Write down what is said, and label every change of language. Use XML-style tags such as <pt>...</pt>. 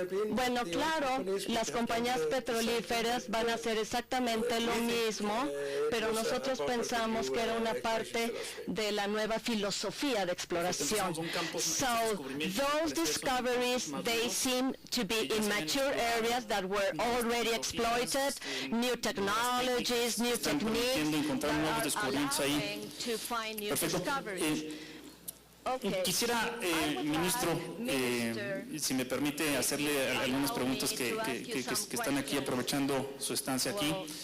<es>Bueno, claro, las compañías petrolíferas van a hacer exactamente lo mismo, pero nosotros pensamos que era una parte de la nueva filosofía de exploración.</es> <en>So, those discoveries, they seem to be in mature areas that were already exploited, new technologies, new techniques that are allowing to find new discoveries.</en> <es>Quisiera, ministro, si me permite hacerle algunas preguntas que están aquí aprovechando su estancia aquí.</es>